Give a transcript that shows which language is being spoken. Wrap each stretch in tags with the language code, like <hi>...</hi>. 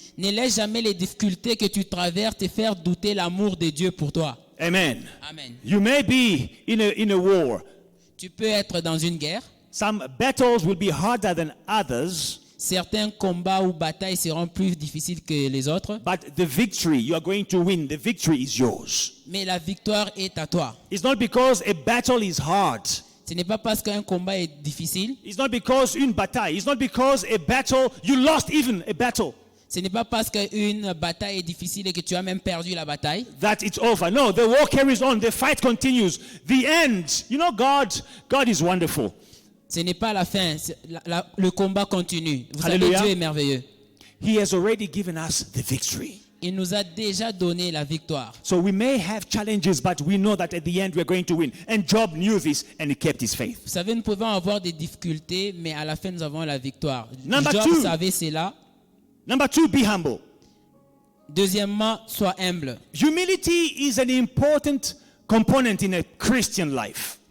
<fr>Ne laisse jamais les difficultés que tu traverses te faire douter l'amour de Dieu pour toi. Amen. Amen.</fr> <en>You may be in a war.</en> <fr>Tu peux être dans une guerre.</fr> <en>Some battles will be harder than others,</en> <fr>Certains combats ou batailles seront plus difficiles que les autres.</fr> <en>but the victory you are going to win, the victory is yours.</en> <fr>Mais la victoire est à toi.</fr> <en>It's not because a battle is hard.</en> <fr>Ce n'est pas parce qu'un combat est difficile.</fr> <en>It's not because</en> <fr>une bataille.</fr> <en>It's not because a battle, you lost even a battle,</en> <fr>Ce n'est pas parce qu'une bataille est difficile et que tu as même perdu la bataille</fr> <en>that it's over. No, the war carries on. The fight continues. The end. You know, God is wonderful.</en> <fr>Ce n'est pas la fin, le combat continue. Vous Alléluia. savez, Dieu est merveilleux.</fr> <en>He has already given us the victory.</en> <fr>Il nous a déjà donné la victoire.</fr> <en>So we may have challenges, but we know that at the end we're going to win. And Job knew this and he kept his faith.</en> <fr>Vous savez, nous pouvons avoir des difficultés, mais à la fin, nous avons la victoire.</fr> <en>Number Job two.</en> <fr>savait cela.</fr> <en>Number 2, be humble.</en> <fr>Deuxièmement, sois humble.</fr> <en>Humility is an important component in a Christian life.</en>